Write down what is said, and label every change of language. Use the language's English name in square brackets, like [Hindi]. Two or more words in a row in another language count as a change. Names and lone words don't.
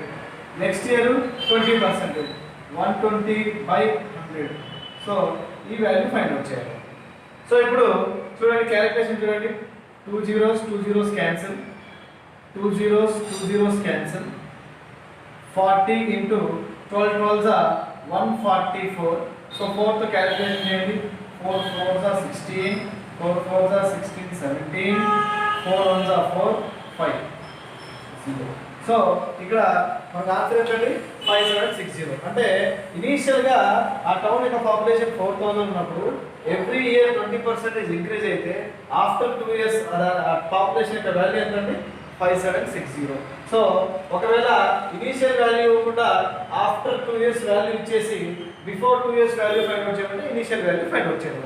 [English] next year 20%, 120/100. [Telugu] సో ఈ [English] value find out [Telugu] చేయాలి. సో ఇప్పుడు చూడండి, క్యాలిక్యులేషన్ చూడండి. [English] 2 zeros cancel, 2 zeros cancel. 40 into 12 12s are 144. [Telugu] సో 4 తో క్యాలిక్యులేషన్ చేయండి. [English] 4 4s are 16, 4 4s are 16, 17, 4 1s are 4, 5, 0. [Telugu] సో ఇక్కడ మనకు ఆన్సర్ ఏంటండి? 5760. అంటే ఇనీషియల్గా ఆ టౌన్ యొక్క పాపులేషన్ 4000 ఉన్నప్పుడు [English] every year 20% increase [Telugu] అయితే [English] after 2 years population [Telugu] యొక్క వాల్యూ ఎంతండి? 5760. సో ఒకవేళ [English] initial value [Telugu] ఇవ్వకుండా [English] after 2 years value [Telugu] ఇచ్చేసి [English] before 2 years value find out [Telugu] చేయమంటే [English] initial value find out [Telugu] చేయడం.